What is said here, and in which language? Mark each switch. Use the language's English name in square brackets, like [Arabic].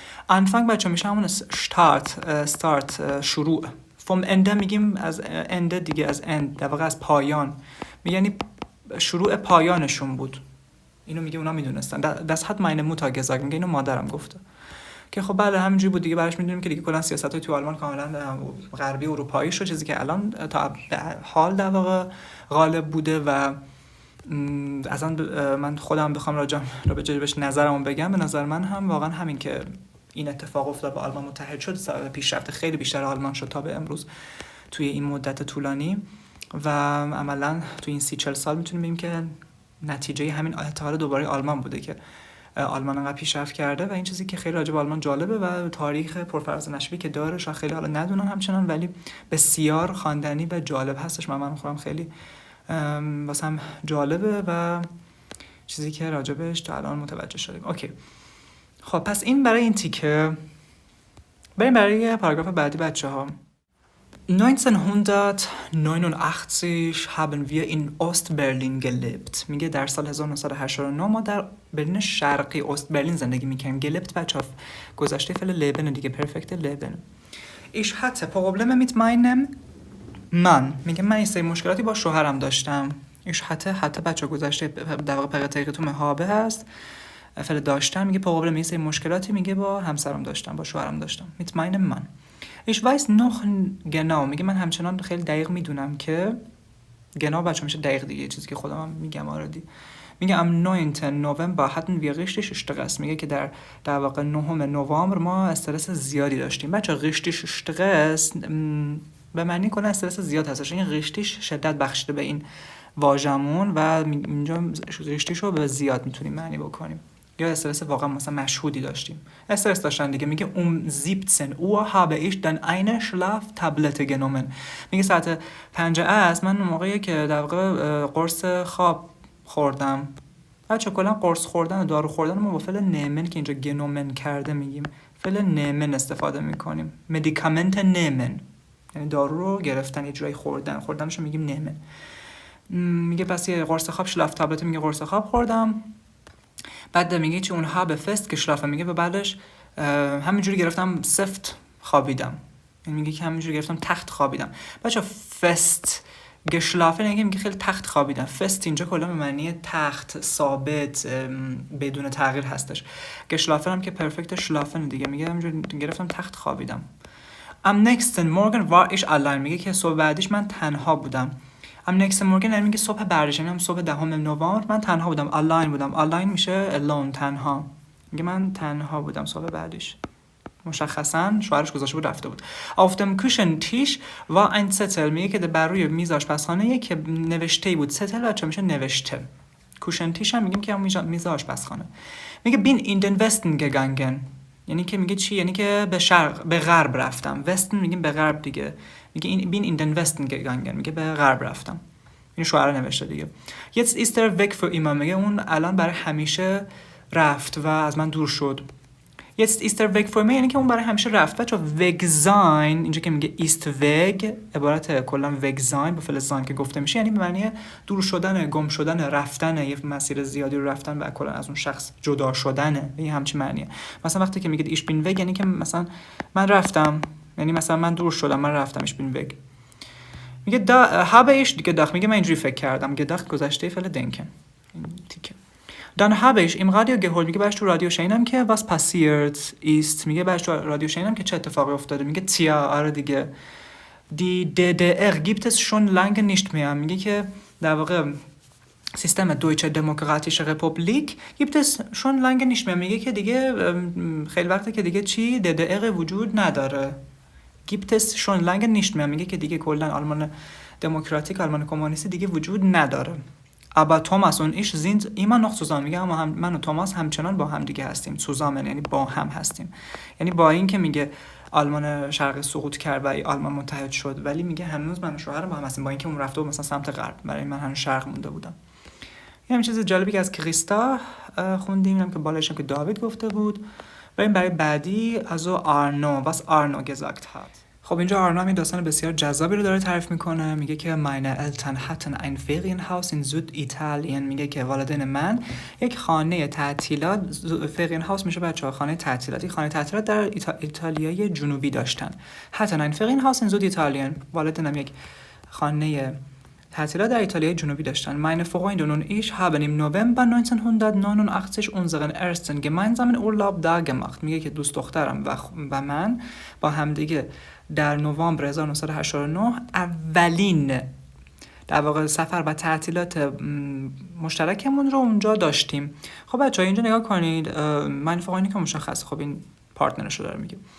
[Persian] Anfang بچه میشه همون start شروع. [German] vom Ende [Persian] میگیم از end دیگه، از end در واقع از پایان، میگه یعنی شروع پایانشون بود. اینو میگه اونا میدونستن. [German] das hat meine Mutter gesagt [Persian] میگه اینو مادرم گفته. که خب بله همینجوری بود دیگه. براش میدونیم که دیگه کلا سیاست‌های تو آلمان کاملا غربی اروپایی شد، چیزی که الان تا حال در واقع غالب بوده. و اصلا من خودم بخوام راجعش نظرمو بگم، به نظر من هم واقعا همین که این اتفاق افتاد و آلمان متحد شد سبب پیشرفت خیلی بیشتر آلمان شد تا به امروز توی این مدت طولانی. و عملا توی این 30-40 سال میتونیم بگیم که نتیجه همین اتحاد دوباره آلمان بوده که آلمان انقدر پیشرفت کرده و این چیزی که خیلی راجع به آلمان جالبه و تاریخ پرفراز نشبی که داره شاید خیلی حالا ندونن همچنان، ولی بسیار خواندنی و جالب هستش. من خودم خیلی واسم جالبه و چیزی که راجبش تا الان متوجه شدیم. اوکی، خب پس این برای این تیکه. بریم برای پاراگراف بعدی بچه ها. [German] 1989 haben wir in Ostberlin gelebt. [Persian] میگه در سال 1989 ما در برلین شرقی اوست برلین زندگی میکنیم. gelebt بچه ها گذشته فعل لبن دیگه، پرفکت لبن. [German] Ich hatte Probleme mit meinem Mann. [Persian] میگه من این مشکلاتی با شوهرم داشتم. [German] Ich hatte [Persian] بچه ها گذشته در واقع پرتقی تو مهابه هست، فعل داشتم. میگه Problem این مشکلاتی میگه با همسرم داشتم، با شوهرم داشتم. [German] mit meinem Mann. Ich weiß noch genau. [Persian] میگه من همچنان خیلی دقیق میدونم که genau بچه میشه دقیق دیگه، چیزی که خودم هم میگم آردی. [German] میگه am 9. November hatten wir richtig Stress. [Persian] میگه که در واقع 9 نوامبر ما استرس زیادی داشتیم. بچه [German] richtig Stress [Persian] به معنی کنه استرس زیاد هستش. این richtig شدت بخشیده به این واژمون و اینجا richtig رو به زیاد میتونیم معنی بکنیم. یا استرس واقعا مثلا مشهودی داشتیم، استرس داشتن دیگه. [German] میگه 17 Uhr habe ich dann eine Schlaftablette genommen. [Persian] میگه ساعت 5 عصر من اون موقعی که در واقع قرص خواب خوردم. بچه کلا قرص خوردن و دارو خوردن ما با فعل nehmen که اینجا گنومن کرده میگیم فعل nehmen استفاده میکنیم. [German] medicament nehmen [Persian] یعنی دارو رو گرفتن، یه جورایی خوردنشو میگیم nehmen. میگه پس یه قرص خواب Schlaftablette میگه قرص خواب خوردم. بعد میگه چه اونها به فست geschlafen میگه و بعدش همینجوری گرفتم سفت خوابیدم. یعنی میگه که همینجوری گرفتم تخت خوابیدم. بچا فست geschlafen میگه خیلی تخت خوابیدم. فست اینجا کلا به معنی تخت ثابت بدون تغییر هستش. geschlafen هم که پرفکت schlafen دیگه. میگه همینجوری گرفتم تخت خوابیدم. [German] am nächsten Morgen war ich allein. [Persian] میگه که صبح بعدش من تنها بودم. [German] am nächsten Morgen [Persian] یعنی میگه صبح بعدش، یعنی صبح 10 نوامبر من تنها بودم. alone بودم. alone میشه alone تنها. میگه من تنها بودم صبح بعدش. مشخصا شوهرش گذاشته بود رفته بود. [German] auf dem Küchentisch war ein Zettel. [Persian] میگه که بر روی میز آشپزخانه که نوشته بود. zettel بچه میشه نوشته. Küchentisch هم میگیم که میز آشپزخانه. [German] میگه bin in den Westen gegangen. [Persian] یعنی که میگه چی؟ یعنی که به غرب رفتم. وستن میگیم به غرب دیگه. [German] میگه این bin in den Westen gegangen. [Persian] میگه به غرب رفتم. این شوهر نوشته دیگه. [German] Jetzt ist er weg für immer. [Persian] میگه اون الان برای همیشه رفت و از من دور شد. [German] Jetzt ist er weg für immer [Persian] یعنی که اون برای همیشه رفت. بچا weg sein اینجا که میگه [German] ist weg [Persian] عبارت کلا [German] weg sein [Persian] با فعل sein که گفته میشه یعنی به معنی دور شدن، گم شدن، رفتن، یه مسیر زیادی رو رفتن و کلا از اون شخص جدا شدن. این همچین معنیه. مثلا وقتی که میگه [German] ich bin weg [Persian] یعنی که مثلا من رفتم، یعنی مثلا من دور شدم، من رفتم. [German] ich bin weg. میگه da habe ich gedacht. [Persian] میگه من اینجوری فکر کردم. gedacht گذشته فعل denken. تیکه. [German] Dann habe ich im Radio gehört. [Persian] میگه باش تو رادیو شنیدم که [German] was passiert ist. [Persian] میگه باش تو رادیو شنیدم که چه اتفاقی افتاده. میگه tja آره دیگه. [German] Die DDR gibt es schon lange nicht mehr. [Persian] میگه که در واقع سیستم دویچه دموکراتیسche رپوبلیک [German] gibt es schon lange nicht mehr. [Persian] میگه که دیگه خیلی وقته که دیگه چی DDR وجود نداره. [German] gibt es schon lange nicht mehr. [Persian] میگه که دیگه کلا آلمان دموکراتیک، آلمان کمونیستی دیگه وجود نداره. [German] aber Thomas und ich sind immer noch zusammen. [Persian] میگه اما من و توماس همچنان با هم دیگه هستیم. zusammen یعنی با هم هستیم. یعنی با این که میگه آلمان شرقی سقوط کرد و آلمان متحد شد، ولی میگه هنوز من و شوهرم با هم هستیم، با اینکه اون رفته بود مثلا سمت غرب، برای من هنوز شرق مونده بودم. یه همین چیز جالبی که از کریستا خوندیم هم که بالایش هم که داوید گفته بود. بریم برای بعدی از آرنو. [German] was آرنو gesagt hat. [Persian] خب اینجا آرنو هم داستان بسیار جذابی رو داره تعریف میکنه. [German] میگه که meine Eltern hatten ein Ferienhaus in Süditalien. [Persian] میگه که والدین من یک خانه تعطیلات، Ferienhaus میشه بچه‌ها خانه تعطیلات، یک خانه تعطیلات در ایتالیای جنوبی داشتن. [German] hatten ein Ferienhaus in Süditalien. [Persian] والدینم یک خانه تعطیلات در ایتالیای جنوبی داشتن. [German] meine Freundin und ich haben im November 1989 unseren ersten gemeinsamen Urlaub da gemacht. [Persian] میگه که دوست دخترم و من با همدیگه در نوامبر 1989 اولین در واقع سفر و تعطیلات مشترکمون رو اونجا داشتیم. خب بچه‌ها اینجا نگاه کنید. من فقط که مشخصه، خب این پارتنرش رو داره میگه.